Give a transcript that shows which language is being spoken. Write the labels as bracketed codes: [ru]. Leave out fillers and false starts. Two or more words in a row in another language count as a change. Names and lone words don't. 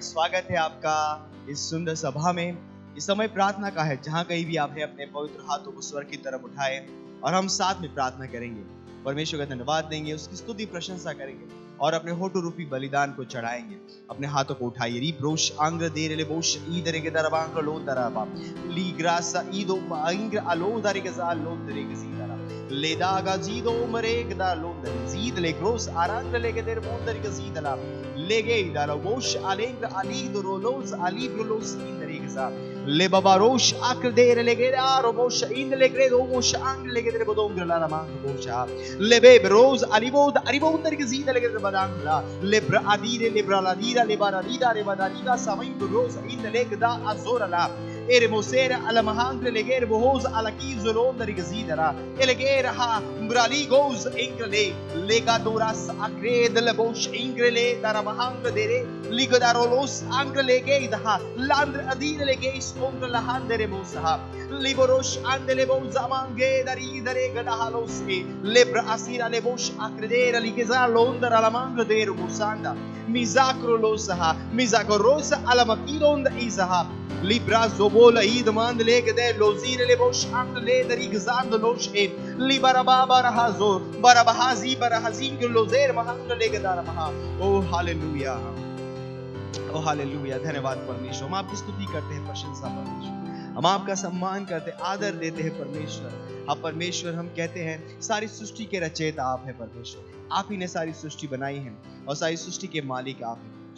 [hi] स्वागत है आपका इस सुंदर सभा में। इस समय प्रार्थना का है। जहां कहीं भी आप हैं अपने पवित्र हाथों को स्वर्ग की तरफ उठाएं और हम साथ में प्रार्थना करेंगे। परमेश्वर का धन्यवाद देंगे, उसकी स्तुति प्रशंसा करेंगे और अपने होठों रूपी बलिदान को चढ़ाएंगे। अपने हाथों को उठाइए। री ब्रोश आंग्र दे रे बोश ईदरे के दरबांग लो दरबा ली ग्रासा ईदो आंग्र अलो दरे के जा लो दरे के सी दरा लेदा गाजीदो मरेग दा लो दरे जीद ले ग्रोस आरंग ले के दर मोंदर के सी दला लेगे दालो बोश आलेंग अली दो रोलोस अली ब्रोलोस ईदरे के जा ले बाबा रोश आकर दे रे लेगे आरो बोश ईद ले ग्रे दो बोश आंग्र ले के दर बोदोंग ला मांग बोशा ले बे रोज अलीबोद अरीबोद दर के जीद ले के badangla lebra adire lebra ladira lebara lida rebadariga samain roz in legda azorala eremosera ala mahangre leger bohoz ala kizolon derigzidara elegera ha mbrali goes ingrele legadoras akred lebosh ingrele dara mahangre dere ligodarolos angrele geida landre adire lege iskongra lahandere mosa liborosh andele bozamange dari dare gadahalos lebra asira lebosh akredera ligezalo ondara la mangro dero musanda mizakro losaha mizakorosa ala makironda izaha libra zobola id mand lege de lozire le bosh ang le dari gzand losh e libara baba rahazo barabahazi barahazing lozer mahang lege dar maha ओ हालेलुया, ओ हालेलुया। धन्यवाद परमेश्वर। हम आपकी स्तुति करते हैं, प्रशंसा परमेश्वर। हम आपका सम्मान करते हैं, आदर देते हैं परमेश्वर। आप परमेश्वर, हम कहते हैं सारी सृष्टि के रचयिता आप हैं परमेश्वर। आप ही ने सारी सृष्टि बनाई है और सारी सृष्टि के मालिक आप हैं।